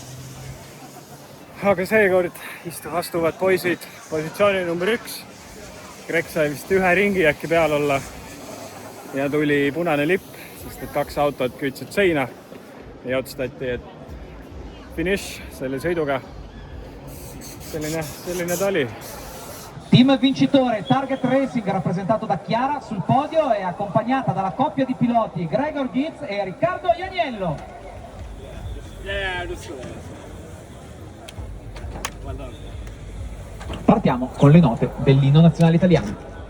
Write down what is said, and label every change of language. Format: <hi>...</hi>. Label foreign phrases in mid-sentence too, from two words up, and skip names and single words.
<et>Aga seekord astuvad poisid positsiooni number 1. Greg sai vist ühe ringi äkki peal olla ja tuli punane lipp, sest et 2 autot kütsid seina ja otsustati, et finiš selle sõiduga. Selline ta oli.</et> <it>Team vincitore Target Racing rappresentato da Chiara sul podio e accompagnata dalla coppia di piloti Gregor Gyts e Riccardo Ianiello.</it> <en>Yeah, just well done.</en> <it>Partiamo con le note dell'inno nazionale italiano.</it>